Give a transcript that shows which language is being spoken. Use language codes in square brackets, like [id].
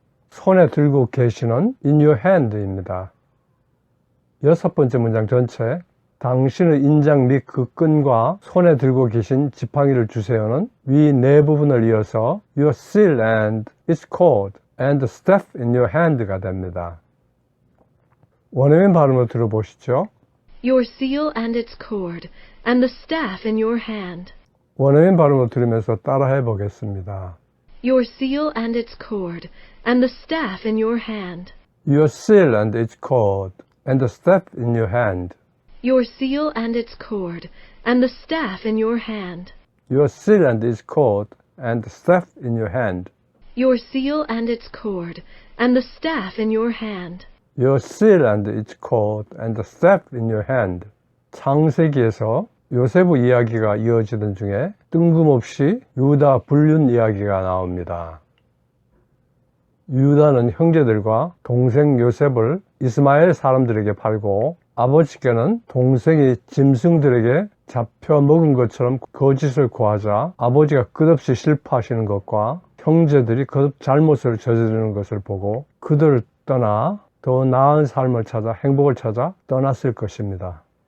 [ko] 손에 들고 계시는 [en] in your hand [ko] 입니다. 여섯 번째 문장 전체 당신의 인장 및 그 끈과 손에 들고 계신 지팡이를 주세요는 위 네 부분을 이어서 [en] your seal and its cord and the staff in your hand [ko] 가 됩니다. 원어민 발음으로 들어보시죠. [en] Your seal and its cord, and the staff in your hand. [ko] 원어민 발음으로 들으면서 따라해 보겠습니다. [en] Your seal and its cord, and the staff in your hand. Your seal and its cord, and the staff in your hand. Your seal and its cord, and the staff in your hand. Your seal and its cord, and the staff in your hand. Your seal and its cord, and the staff in your hand. Your seal and its cord, and the staff in your hand. [ko] 창세기에서 요세프 이야기가 이어지던 중에 뜬금없이 유다 불륜 이야기가 나옵니다. 유다는 형제들과 동생 요셉을 이스마엘 사람들에게 팔고 아버지께는 동생이 짐승들에게 잡혀 먹은 것처럼 거짓을 고하자 아버지가 끝없이 슬퍼하시는 것과 형제들이 거듭 잘못을 저지르는 것을 보고 그들을 떠나 더 나은 삶을 찾아 행복을 찾아 떠났을 것입니다.